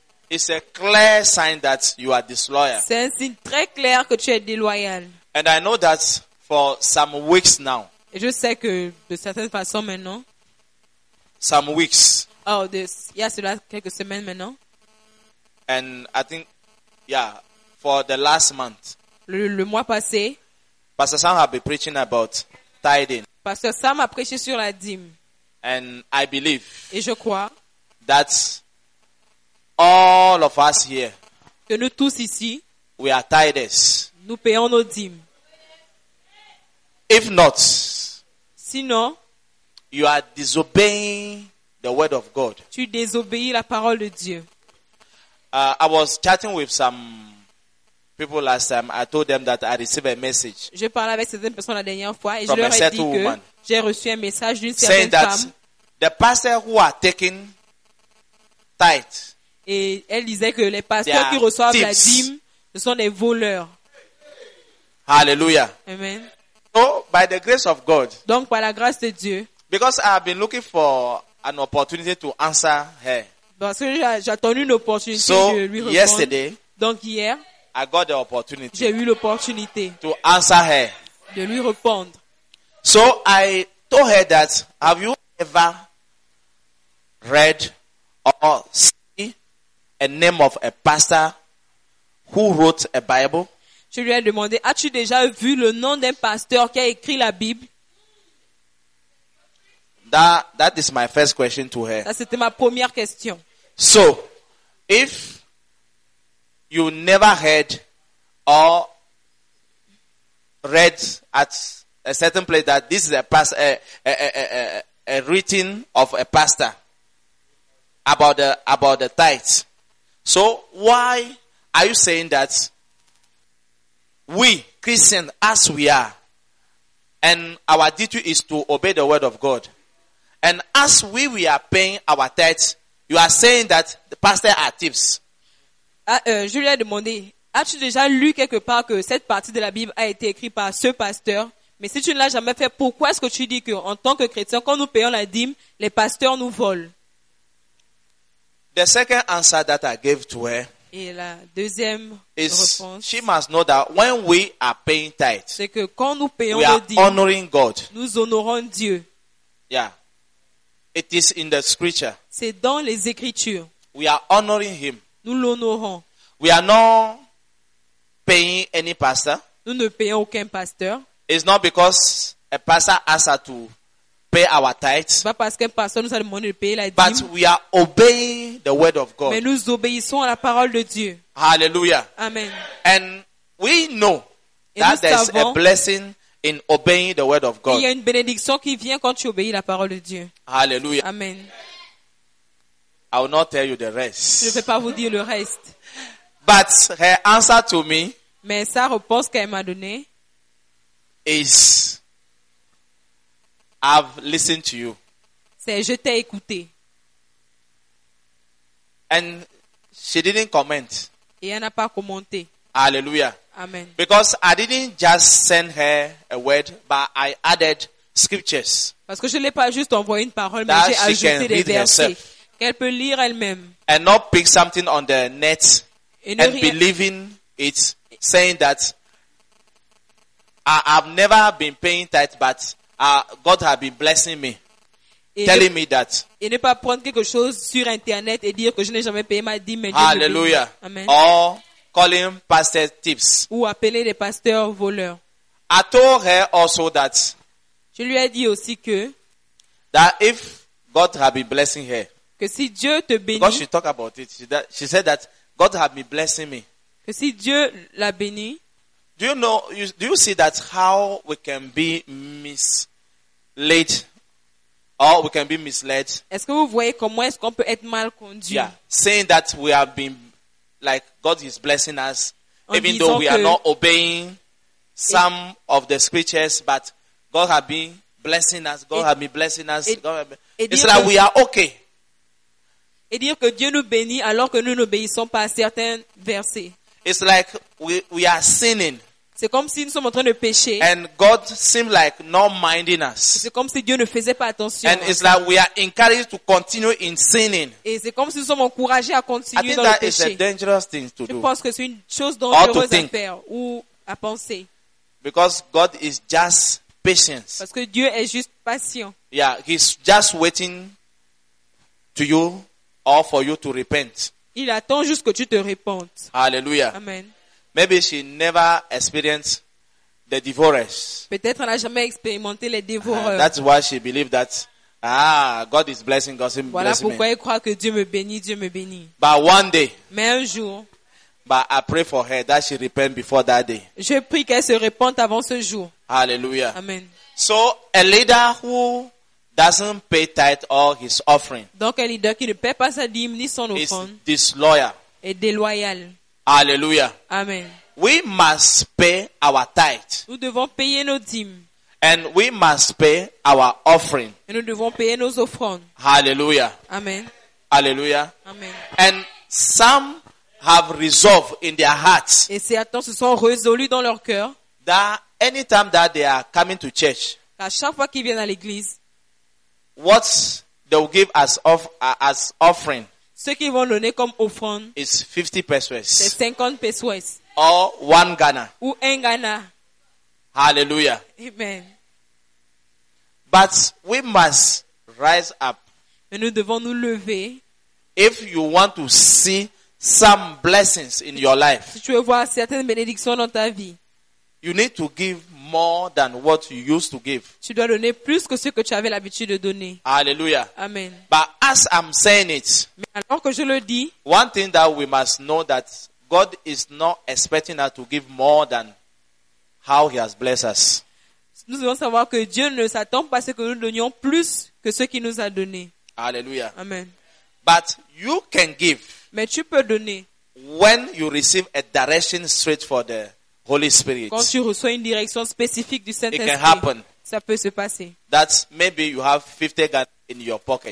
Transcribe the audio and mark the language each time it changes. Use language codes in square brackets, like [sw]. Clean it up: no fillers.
[en] It's a clear sign that you are disloyal. [fr] C'est un signe très clair que tu es déloyal. [en] And I know that for some weeks now. [fr] Et je sais que de certaines façons maintenant. [en] Some weeks. Oh, this. Yeah, [fr] cela quelques semaines maintenant. [en] And I think, yeah, for the last month. [fr] Le mois passé. [en] Pastor Sam has been preaching about tithing. [fr] Pastor Sam a prêché sur la dîme. [en] And I believe. [fr] Et je crois. [en] That all of us here. [fr] Que nous tous ici. [en] We are tithers. [fr] Nous payons nos dîmes. [en] If not. [fr] Sinon. [en] You are disobeying the word of God. [fr] Tu désobéis la parole de Dieu. [en] I was chatting with some people last time. I told them that I received a message. [fr] Je parlais avec certaines personnes la dernière fois et je leur ai dit que j'ai reçu un message d'une certaine femme. [en] Saying that the pastor who are taking tithe. [fr] Et elle disait que les pasteurs qui reçoivent la dîme, ce sont des voleurs. [en] Hallelujah. Amen. So by the grace of God. [fr] Donc par la grâce de Dieu. [en] Because I have been looking for an opportunity to answer her. [fr] Parce que j'ai attendu une opportunité [en] so, [fr] de lui répondre. [en] Yesterday, [fr] donc hier, [en] I got the opportunity. [fr] J'ai eu l'opportunité [en] to answer her. [fr] De lui répondre. [en] So I told her that have you ever read or seen a name of a pastor who wrote a Bible? [fr] Je lui ai demandé, as-tu déjà vu le nom d'un pasteur qui a écrit la Bible? [en] That is my first question to her. [fr] Ça, c'était ma première question. [en] So, if you never heard or read at a certain place that this is a written of a pastor about the tithe, so why are you saying that we Christians, as we are, and our duty is to obey the word of God? And as we are paying our tithes, you are saying that the pastors are thieves. [fr] Je lui ai demandé, as-tu déjà lu quelque part que cette partie de la Bible a été écrite par ce pasteur? Mais si tu ne l'as jamais fait, pourquoi est-ce que tu dis que en tant que chrétien, quand nous payons la dîme, les pasteurs nous volent? [en] The second answer that I gave to her. [fr] Et la deuxième réponse. [en] She must know that when we are paying tithes, [fr] c'est que quand nous payons la dîme, [en] we are honoring God. [fr] Nous honorons Dieu. [en] Yeah. It is in the scripture. [fr] C'est dans les écritures. [en] We are honoring him. [fr] Nous l'honorons. [en] We are not paying any pastor. [fr] Nous ne payons aucun pasteur. [en] It's not because a pastor asks us to pay our tithes. [fr] Pas parce qu'un pasteur nous a demandé de payer la dîme. [en] But we are obeying the word of God. [fr] Mais nous obéissons à la parole de Dieu. [en] Hallelujah. Amen. And we know that there's a blessing in obeying the word of God. [fr] Il y a une bénédiction qui vient quand tu obéis la parole de Dieu. [en] Hallelujah. Amen. I will not tell you the rest. [fr] Je ne vais pas vous dire le reste. [en] But her answer to me. [fr] Mais sa réponse qu'elle m'a donnée. [en] Is. I've listened to you. [fr] C'est je t'ai écouté. [en] And she didn't comment. [fr] Et elle n'a pas commenté. [en] Hallelujah. Amen. Because I didn't just send her a word, but I added scriptures. [fr] Parce que je l'ai pas juste envoyé une parole, mais j'ai ajouté des versets qu'elle peut lire elle-même. [en] And not pick something on the net and believing it, saying that I have never been paying tithe, but God has been blessing me, telling me that. [fr] Et ne pas prendre quelque chose sur internet et dire que je n'ai jamais payé ma dîme. [en] Hallelujah. Amen. Or calling pastor thieves. [fr] Ou appeler les pasteurs voleurs. [en] I told her also that. [fr] Je lui ai dit aussi que. [en] That if God had been blessing her. [fr] Que si Dieu te bénit. [en] Because she talked about it. She said that God had been blessing me. [fr] Que si Dieu l'a béni. [en] Do you know? Do you see that how we can be misled? Or we can be misled. [fr] Est-ce que vous voyez comment est-ce qu'on peut être mal conduit? [en] Yeah, saying that we have been, like God is blessing us, en even though we are not obeying some of the scriptures, but God has been blessing us. God has been blessing us. It's like we are okay. [fr] Et dire que Dieu nous bénit alors que nous n'obéissons pas à certains versets. [en] It's like we are sinning. [fr] C'est comme si nous sommes en train de pécher. [en] And God seemed like not minding us. [fr] C'est comme si Dieu ne faisait pas attention. [en] And it's like we are encouraged to continue in sinning. [fr] Et c'est comme si nous sommes encouragés à continuer dans le péché. [en] I think that is a dangerous thing to do. [fr] Je pense que c'est une chose dangereuse à faire ou à penser. [en] Because God is just patience. [fr] Parce que Dieu est juste patient. [en] Yeah, he's just waiting to you or for you to repent. [fr] Il attend juste que tu te repentes. [en] Hallelujah. Amen. Maybe she never experienced the devourers. [fr] Peut-être elle n'a jamais expérimenté les dévoreurs. [en] That's why she believed that God is blessing, God is blessing. [fr] Voilà pourquoi elle croit que Dieu me bénit, Dieu me bénit. [en] But one day. [fr] Mais un jour. [en] But I pray for her that she repent before that day. [fr] Je prie qu'elle se repente avant ce jour. [en] Hallelujah. Amen. So a leader who doesn't pay tithe or his offering. [fr] Donc un leader qui ne paie pas sa dîme ni son offrande. [en] Is disloyal. [fr] Est déloyal. [en] Hallelujah. Amen. We must pay our tithe. [fr] Nous devons payer nos dîmes. [en] And we must pay our offering. [fr] Et nous devons payer nos offrandes. [en] Hallelujah. Amen. Hallelujah. Amen. And some have resolved in their hearts. [fr] Et certains se sont résolus dans leur cœur. [en] That anytime that they are coming to church. [fr] À chaque fois qu'ils viennent à l'église. [en] What they will give as offering. [fr] Ce qu'ils vont donner comme offrande, [en] it's 50 pesos. [fr] C'est 50 pesos. [en] Or one Ghana. [fr] Ou un Ghana. [en] Hallelujah. Amen. But we must rise up. [fr] Mais nous devons nous lever. [en] If you want to see some blessings in your life, [fr] si tu veux voir certaines bénédictions dans ta vie, [en] you need to give more than what you used to give. [fr] Tu dois donner plus que ce que tu avais l'habitude de donner. [en] Hallelujah. Amen. But as I'm saying it, [fr] alors que je le dis, [en] one thing that we must know that God is not expecting us to give more than how he has blessed us. [fr] Nous devons savoir que Dieu ne s'attend pas à ce que nous donnions plus que ce qu'il nous a donné. [en] Hallelujah. Amen. But you can give. [fr] Mais tu peux donner. [en] When you receive a direction straight for the Holy Spirit. [fr] Quand tu reçois une direction spécifique du Saint-Esprit. [en] It can happen. [fr] Ça peut se passer. [en] That's maybe you have 50 Ghana in your pocket.